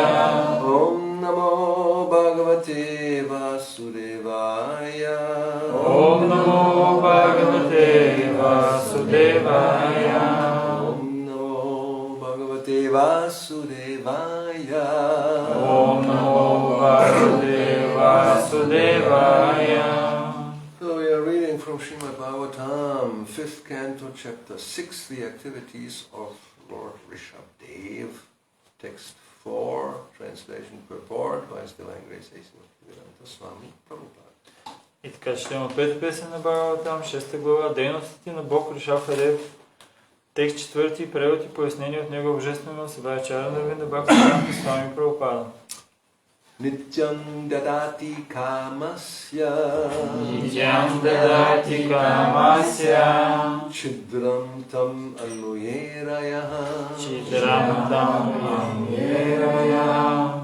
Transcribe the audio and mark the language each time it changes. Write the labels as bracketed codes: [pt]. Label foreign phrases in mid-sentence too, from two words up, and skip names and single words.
[sa] ॐ नमो भगवते वासुदेवाय ॐ नमो भगवते वासुदेवाय ॐ नमो भगवते वासुदेवाय ॐ नमो भगवते वासुदेवाय. [en] So we are reading from Srimad Bhagavatam, 5th canto, chapter 6, the activities of Lord Rishabdev. Text 4, translation purport by His Divine Grace A.C. Bhaktivedanta Swami Prabhupada. [bg] И така четем от пета песен на Бхагаватам, 6 глава, дейностите на Бог Ришабдев. Текст 4, превод и пояснение от Него Божествено събрание Чарана Винда Бхактивиданта Свами Прабхупада. [sa] नित्यं ददाति कामस्य नित्यं ददाति कामस्य छिद्रं तम् अनुयेरयः छिद्रं तम् अनुयेरयः